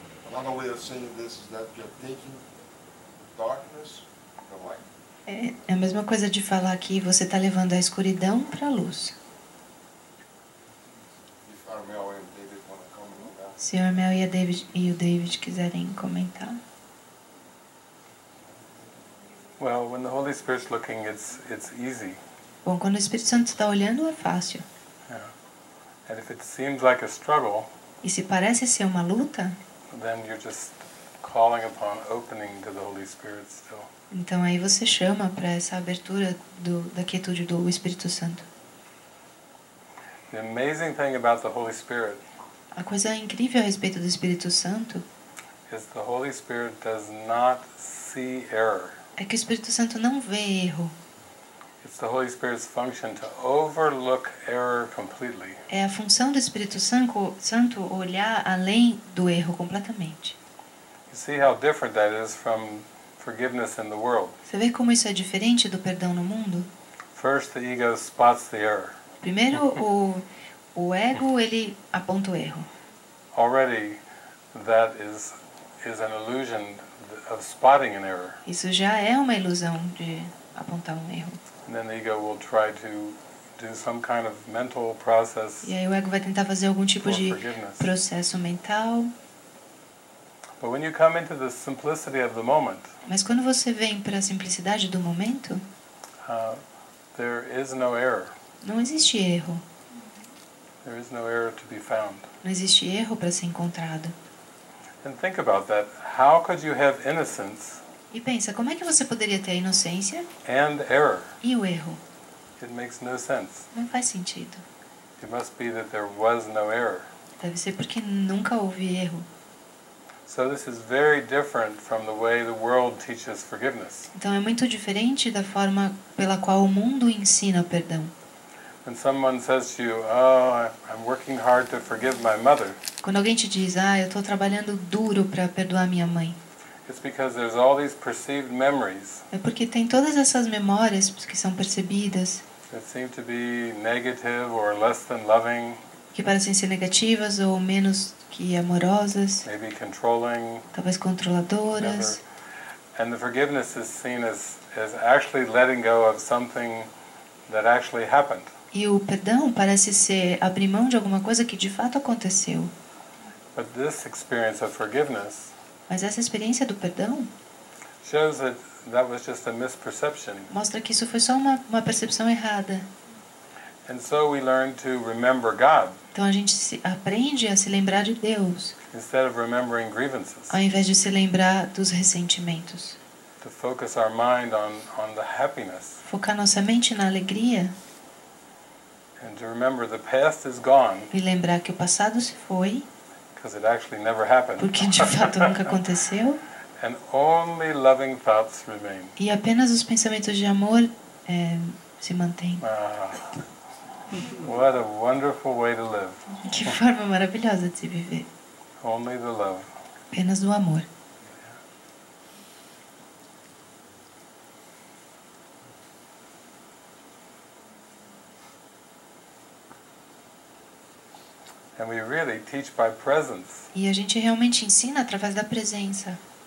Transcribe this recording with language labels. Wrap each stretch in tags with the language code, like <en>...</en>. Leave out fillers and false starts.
<en>Another way of saying this is that you're taking darkness to light.</en> <pt>É a mesma coisa de falar que você está levando a escuridão para a luz.</pt> <en>If Armel and David want to comment on that.</en> <pt>Se o Armel e o David quiserem comentar.</pt> <en>Well, when the Holy Spirit's looking, it's easy.</en> <pt>Bom, quando o Espírito Santo está olhando, é fácil.</pt> <en>Yeah. And if it seems like a struggle,</en> <pt>E se parece ser uma luta,</pt> <en>then you're just calling upon opening to the Holy Spirit still.</en> <pt>então aí você chama para essa abertura da quietude do Espírito Santo.</pt> <en>The amazing thing about the Holy Spirit</en> <pt>A coisa incrível a respeito do Espírito Santo</pt> <en>is the Holy Spirit does not see error.</en> <pt>é que o Espírito Santo não vê erro.</pt> <en>It's the Holy Spirit's function to overlook error completely.</en> <pt>É a função do Espírito Santo olhar além do erro completamente.</pt> <en>You see how different that is from forgiveness in the world.</en> <pt>Você vê como isso é diferente do perdão no mundo?</pt> <en>First, the ego spots the error.</en> <pt>Primeiro, o ego, ele aponta o erro.</pt> <en>Already, that is an illusion of spotting an error.</en> <pt>Isso já é uma ilusão de apontar um erro.</pt> <en>And then the ego will try to do some kind of mental process</en> <pt>E aí o ego vai tentar fazer algum tipo</pt> <en>for</en> <pt>de</pt> <en>forgiveness.</en> <pt>processo mental.</pt> <en>But when you come into the simplicity of the moment,</en> <pt>Mas quando você vem para a simplicidade do momento,</pt> <en>there is no error.</en> <pt>não existe erro.</pt> <en>There is no error to be found.</en> <pt>Não existe erro para ser encontrado.</pt> <en>And think about that. How could you have innocence</en> <pt>E pensa, como é que você poderia ter a inocência</pt> <en>and error?</en> <pt>e o erro?</pt> <en>It makes no sense.</en> <pt>Não faz sentido.</pt> <en>It must be that there was no error.</en> <pt>Deve ser porque nunca houve erro.</pt> <en>So this is very different from the way the world teaches forgiveness.</en> <pt>Então é muito diferente da forma pela qual o mundo ensina o perdão.</pt> <en>When someone says to you, "Oh, I'm working hard to forgive my mother,"</en> <pt>Quando alguém te diz, eu estou trabalhando duro para perdoar minha mãe,</pt> <en>it's because there's all these perceived memories</en> <pt>é porque tem todas essas memórias que são percebidas,</pt> <en>that seem to be negative or less than loving,</en> <pt>que parecem ser negativas ou menos que amorosas,</pt> <en>maybe controlling,</en> <pt>talvez controladoras.</pt> <en>and the forgiveness is seen as actually letting go of something that actually happened.</en> <pt>E o perdão parece ser abrir mão de alguma coisa que de fato aconteceu.</pt> <en>But this experience of forgiveness</en> <pt>Mas essa experiência do perdão</pt> <en>shows that was just a misperception.</en> <pt>mostra que isso foi só uma percepção errada.</pt> <en>And so we learn to remember God</en> <pt>Então a gente aprende a se lembrar de Deus,</pt> <en>instead of remembering grievances.</en> <pt>ao invés de se lembrar dos ressentimentos.</pt> <en>To focus our mind on the happiness.</en> <pt>Focar nossa mente na alegria</pt> <en>And to remember the past is gone,</en> <pt>e lembrar que o passado se foi</pt> <en>because it actually never happened.</en> <pt>porque de fato nunca aconteceu.</pt> <en>And only loving thoughts remain.</en> <pt>E apenas os pensamentos de amor se mantêm.</pt> <en>What a wonderful way to live.</en> <pt>Que forma maravilhosa de se viver.</pt> <en>Only the love.</en> <pt>Apenas do amor.</pt> <en>And we really teach by presence.</en> <pt>E a gente realmente ensina através da presença.</pt>